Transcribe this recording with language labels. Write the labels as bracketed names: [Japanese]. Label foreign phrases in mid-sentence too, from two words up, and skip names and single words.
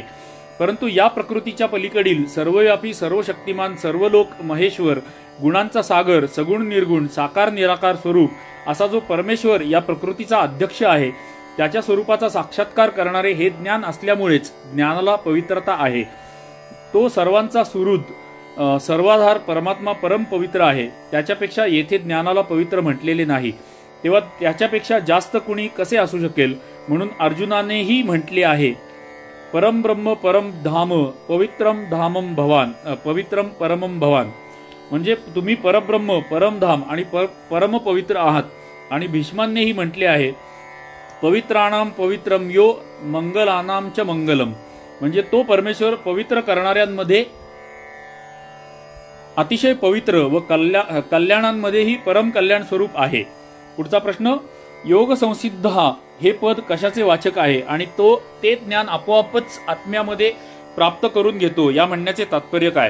[Marathi] परंतु या प्रकृतीच्या पलीकडील सर्वव्यापी, सर्वशक्तिमान, सर्वलोक महेश्वर, गुणांचा सागर, सगुण निर्गुण, साकार निराकार स्वरूप असा जो परमेश्वर या प्रकृतीचा अध्यक्ष आहे त्याच्या स्वरूपाचा साक्षात्कार करणारे हे ज्ञान असल्यामुळेच ज्ञानाला पवित्रता आहे। तो सर्वांचा सुहृद सर्वाधार परमात्मा परम पवित्र आहे। त्याच्यापेक्षा येथे ज्ञानाला पवित्र म्हटलेले नाही, तेव्हा त्याच्यापेक्षा जास्त कुणी कसे असू शकेल? म्हणून अर्जुनानेही म्हटले आहे, [Sanskrit] परम ब्रह्म परम धाम पवित्रम धामम भवान पवित्रम परमम भवान। [Marathi] म्हणजे तुम्ही परब्रह्म परमधाम आणि परम पवित्र आहात। आणि भीष्मांनीही म्हटले आहे, [Sanskrit] पवित्राणाम पवित्रम यो मंगलानाम च मंगलम। [Marathi] म्हणजे तो परमेश्वर पवित्र करणाऱ्यांमध्ये अतिशय पवित्र व कल्याणांमध्येही परम कल्याण स्वरूप आहे। पुढचा प्रश्न, योग संसिद्ध हे पद कशाचे वाचक आहे आणि ते ज्ञान आपोआपच आत्म्यामध्ये प्राप्त करून घेतो या म्हणण्याचे तात्पर्य काय?